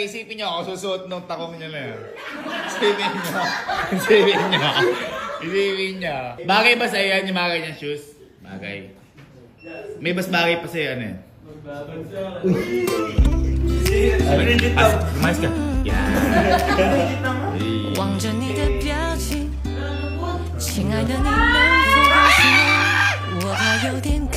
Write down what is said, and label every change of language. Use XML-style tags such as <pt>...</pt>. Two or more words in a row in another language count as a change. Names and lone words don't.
<tl>Isipin niyo ako susuot nung takong niya na yan. Isipin niyo. Bagay ba sa yan yung mga ganyan shoes? Bagay. May mas bagay pa sa yan eh. Lumayas ka. Yan.</tl> <zh>望着你的表情，亲爱的你能否告诉我，我还有点可。</zh>